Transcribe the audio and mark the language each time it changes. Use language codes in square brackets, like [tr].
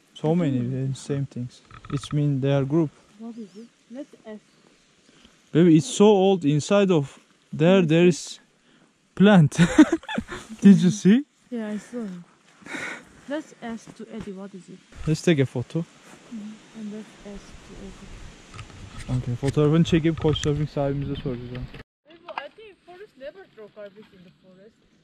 [en] So many same things. It's mean they are group. What is it? Let's ask. Baby, it's so old. Inside of there is plant. Did you see? Yeah, I saw it. Let's ask to Eddie what is it. Let's take a photo. And let's ask to Eddie. [tr] Okay, fotoğrafını çekip Couchsurfing sahibimize soracağız. [en] I think forest never throw garbage in the forest.